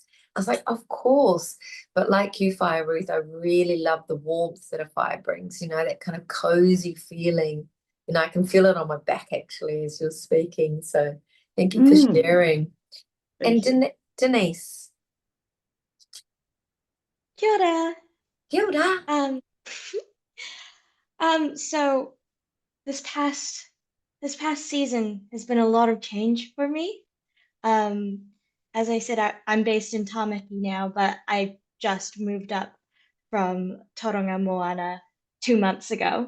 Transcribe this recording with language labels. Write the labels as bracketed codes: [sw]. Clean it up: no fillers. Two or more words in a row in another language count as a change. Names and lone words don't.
[en] I was like, of course. But like you, Fire Ruth, I really love the warmth that a fire brings, that kind of cozy feeling. I can feel it on my back actually as you're speaking. So thank you for sharing. Thank you. Denise. [mi] Kia ora. Kia ora. [en] So this past season has been a lot of change for me. As I said, I'm based in Tāmaki now, but I just moved up from Tauranga Moana 2 months ago.